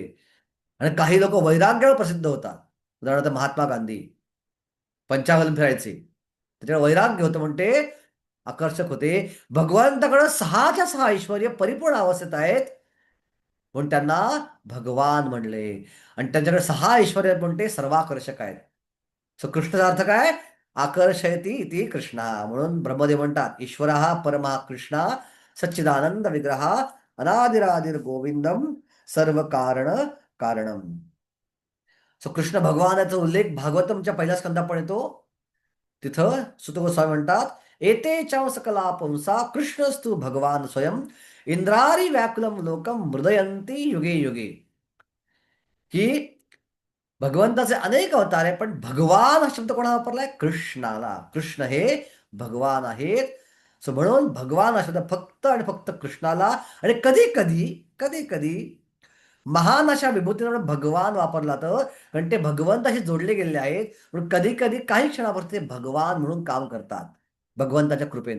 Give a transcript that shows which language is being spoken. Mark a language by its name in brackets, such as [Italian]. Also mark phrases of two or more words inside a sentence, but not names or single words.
[Marathi] आणि काही लोक वैराग्यावर प्रसिद्ध होतात. उदाहरणार्थ महात्मा गांधी 55 फिरायचे, त्याच्याकडे वैराग्य होतं म्हणते आकर्षक होते. भगवंताकडे 6च्या 6 ऐश्वर्य परिपूर्ण अवस्थेत आहेत म्हणून त्यांना भगवान म्हणले. आणि त्यांच्याकडे 6 ऐश्वर्य म्हणते सर्वाकर्षक आहेत. सो कृष्णाचा अर्थ काय? [Sanskrit] आकर्षयती इति कृष्णा. [Marathi] म्हणून ब्रह्मदेव म्हणतात, [Sanskrit] ईश्वर परमः कृष्णा सच्चिदानंद विग्रह अनादिरादिर गोविंदम सर्व कारण कारणम. [Marathi] सो कृष्ण भगवानाचा उल्लेख भागवतमच्या पहिल्या स्कंदात पण येतो. तिथं सुत गोस्वामी म्हणतात, [Sanskrit] एते च सकला पुंसा कृष्णस्तु भगवान स्वयं इंद्रारी व्याकुलम लोकम हृदयंती युगे युगे. [Marathi] की भगवंताचे अनेक अवतार आहे पण भगवान हा शब्द कोणा वापरलाय? कृष्णाला. कृष्ण हे भगवान आहेत. सो म्हणून भगवान हा शब्द फक्त आणि फक्त कृष्णाला, आणि कधी कधी कधी कधी महान अशा विभूतींवर भगवान वापरला तर, कारण ते भगवंताशी जोडले गेलेले आहेत म्हणून कधी कधी काही क्षणापुरते ते भगवान म्हणून काम करतात भगवंताच्या कृपेनं.